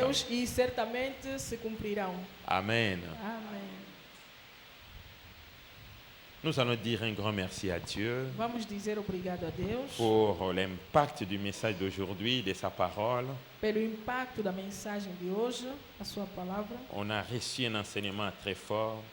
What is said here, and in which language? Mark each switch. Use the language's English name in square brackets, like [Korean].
[Portuguese] Deus e certamente se cumprirão. Amen. Amém. [French] Nous allons dire un grand merci à Dieu [Portuguese] Vamos dizer obrigado a Deus [French] pour l'impact du message d'aujourd'hui, de sa parole. [Portuguese] pelo impacto da mensagem de hoje, a sua palavra. [French] On a reçu un enseignement très fort.